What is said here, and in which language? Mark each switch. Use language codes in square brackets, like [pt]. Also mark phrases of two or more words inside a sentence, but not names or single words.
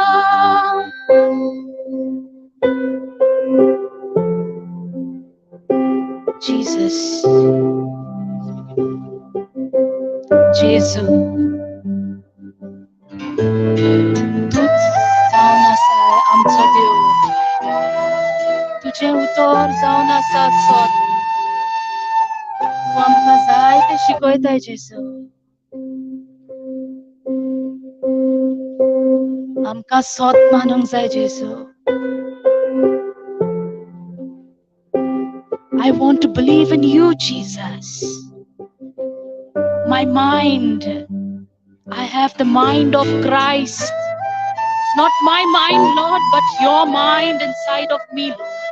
[kok] Jesus, Jesu, तूच जाऊन असा आमचो देव, तुझे उतर जाऊन असा सोत, तू आमकां जाय ते शिकयताय जेसू, आमकां सोत मानूंक जाय जेसू. [en] I want to believe in you, Jesus. My mind, I have the mind of Christ. Not my mind, Lord, but your mind inside of me, Lord.